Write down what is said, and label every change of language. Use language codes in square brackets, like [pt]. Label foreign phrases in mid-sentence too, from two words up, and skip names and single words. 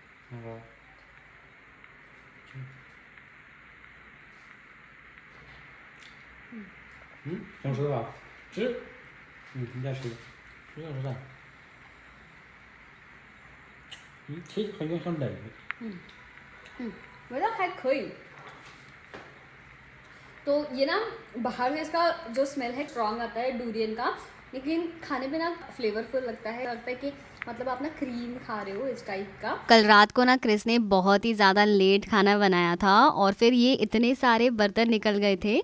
[zh] 那个，想吃的吧？吃。你再吃一个，不想吃的。其实很有点像冷的。味道还可以। [hi] तो ये ना बाहर से इसका जो स्मेल है स्ट्रॉन्ग आता है डूरियन का, लेकिन खाने में ना फ्लेवरफुल लगता है कि मतलब आप ना क्रीम खा रहे हो इस टाइप का। कल रात को ना क्रिस ने बहुत ही ज़्यादा लेट खाना बनाया था और फिर ये इतने सारे बर्तन निकल गए थे।